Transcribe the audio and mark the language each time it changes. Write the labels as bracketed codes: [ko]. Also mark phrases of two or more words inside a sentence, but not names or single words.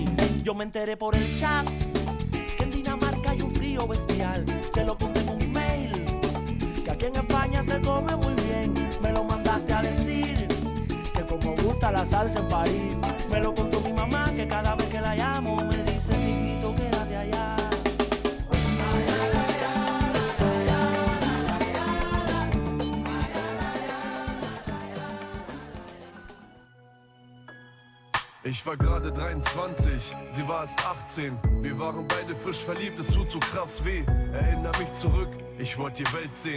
[es] Yo me enteré por el chat que en Dinamarca hay un frío bestial. Te lo conté en un mail, que aquí en España se come muy bien. Me lo mandaste a decir, que como gusta la salsa en París. Me lo contó mi mamá, que cada vez que la llamo me dice, mijito, quédate allá. [de] Ich war gerade 23, sie war erst 18. Wir waren beide frisch verliebt, es tut so krass weh. Erinnere mich zurück, ich wollte die Welt sehen.